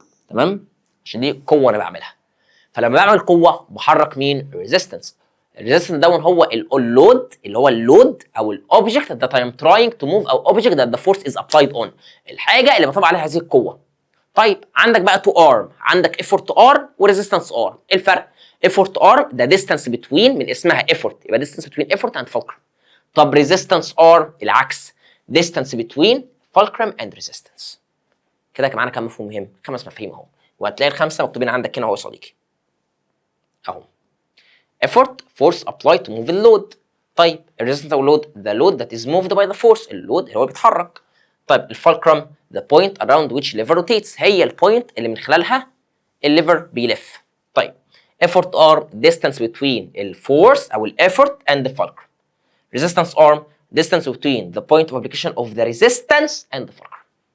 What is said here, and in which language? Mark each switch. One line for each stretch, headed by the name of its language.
Arabic: تمام؟ عشان دي قوه انا بعملها. فلما بعمل قوه بحرك مين؟ ريزيستنس. الريزيستنس ده هو اللود، اللي هو اللود او الاوبجكت
English: that I am trying to move او object that the force is applied on،
Arabic: الحاجه اللي بطبق عليها هذه القوه. طيب عندك بقى
English: two arm,
Arabic: عندك effort arm وريزيستنس arm. ايه الفرق؟
English: effort arm ده distance between،
Arabic: من اسمها
English: effort يبقى distance between effort and fulcrum.
Arabic: طب
English: resistance arm العكس، distance between fulcrum and resistance.
Arabic: كده معانا كام مفهوم مهم؟ 5 مفاهيم اهو، وهتلاقي ال5 مكتوبين عندك هنا اهو يا صديقي اهو.
English: effort force applied to move the load. طيب الريزيستنس او اللود the load that is moved by the force، اللود
Arabic: اللي هو بيتحرك. طيب الفالكرم
English: the point around which lever rotates،
Arabic: هي البوينت اللي من خلالها الليفر بيلف.
English: طيب effort arm distance between الفورس او الeffort and the fulcrum. resistance arm distance between the point of application of the resistance and the fulcrum.